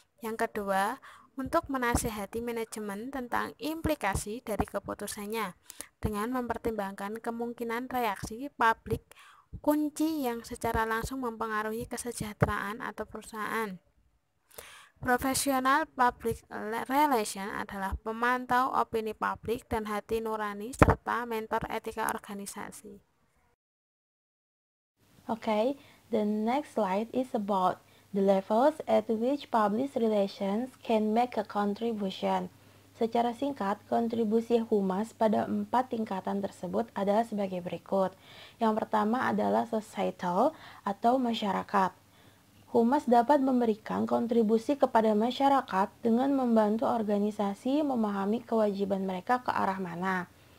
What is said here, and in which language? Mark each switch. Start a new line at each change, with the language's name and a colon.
Indonesian: Yang kedua, untuk menasihati manajemen tentang implikasi dari keputusannya dengan mempertimbangkan kemungkinan reaksi publik kunci yang secara langsung mempengaruhi kesejahteraan atau perusahaan. Profesional public relation adalah pemantau opini publik dan hati nurani serta mentor etika organisasi.
English: Okay, the next slide is about the levels at which public relations can make a contribution.
Indonesian: Secara singkat, kontribusi Humas pada 4 tingkatan tersebut adalah sebagai berikut. Yang pertama adalah societal atau masyarakat. Humas dapat memberikan kontribusi kepada masyarakat dengan membantu organisasi memahami kewajiban mereka ke arah mana.